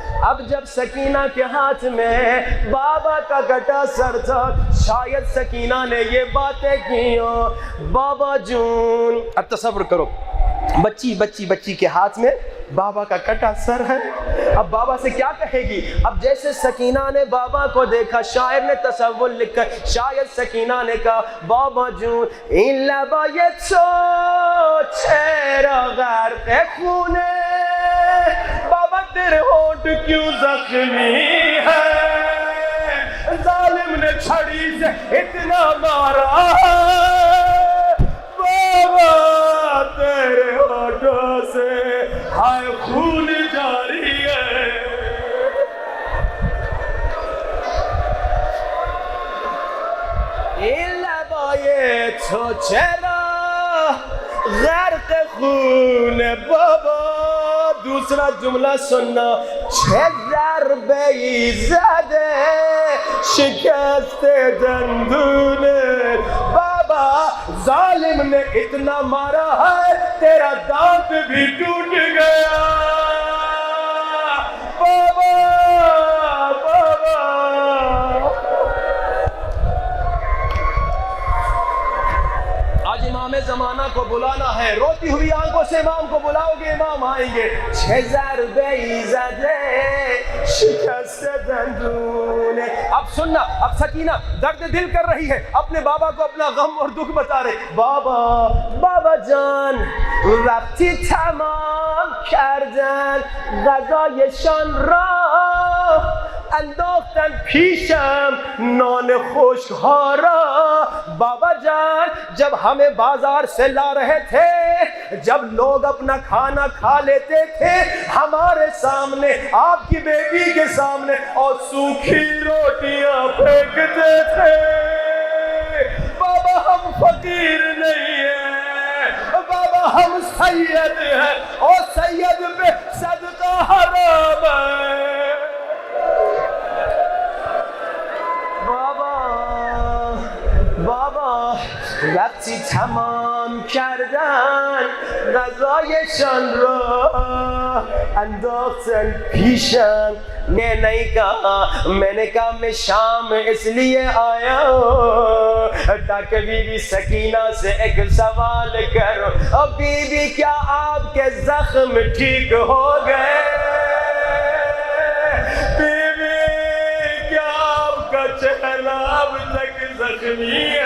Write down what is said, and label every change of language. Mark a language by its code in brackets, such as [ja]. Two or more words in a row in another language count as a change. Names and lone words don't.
[ur] اب جب سکینہ کے ہاتھ میں بابا کا کٹا سر تھا، شاید سکینہ نے یہ باتیں کی ہوں، بابا جون، اب تصور کرو بچی کے ہاتھ میں بابا کا کٹا سر ہے، اب بابا سے کیا کہے گی؟ اب جیسے سکینہ نے بابا کو دیکھا، شاعر نے تصور لکھا، شاید سکینہ نے کہا بابا جون [fa] این لبای تو چرا غرق خونے، [ur] بابا تیرے ہونٹ کیوں زخمی ہے، ظالم نے چھڑی سے اتنا مارا ہے، بابا تیرے ہونٹوں سے ہائے خون جاری ہے۔ [fa] این لبای تو چرا غرق خون، بابا [ur] دوسرا جملہ سننا، [fa] چه ضربه ای زده شکست دندونه، [ur] بابا ظالم نے اتنا مارا ہے تیرا دانت بھی ٹوٹ گیا، بابا بابا۔ آج امام زمانہ کو بلانا ہے، روتی ہوئی آنکھوں سے امام کو بلاؤ گے، امام آئیں گے۔ [fa] چه ضربه ای زده شکست دندونه، [ur] اب سننا، اب سکینہ درد دل کر رہی ہے، اپنے بابا کو اپنا غم اور دکھ بتا رہے، [fa] بابا جان وقتی تمام کردن غذایشان را، انداختن پیشم نان خشک‌ها [ur] بابا جان جب ہمیں بازار سے لا رہے تھے، جب لوگ اپنا کھانا کھا لیتے تھے ہمارے سامنے، آپ کی بیٹی کے سامنے، اور سوکھی روٹیاں پھینکتے تھے۔ بابا ہم فقیر نہیں ہیں، بابا ہم سید ہیں، اور سید پہ صدقہ حرام ہے۔ [fa] بابا وقتی تمام کردن غذایشان را انداختن پیشم، [ur] میں نہیں کہا، میں نے کہا میں شام اس لیے آیا ہوں تاکہ بی بی سکینہ سے ایک سوال کرو، اب بی بی کیا آپ کے زخم ٹھیک ہو گئے؟ بی بی کیا آپ کا چہرہ اب تک زخمی ہے؟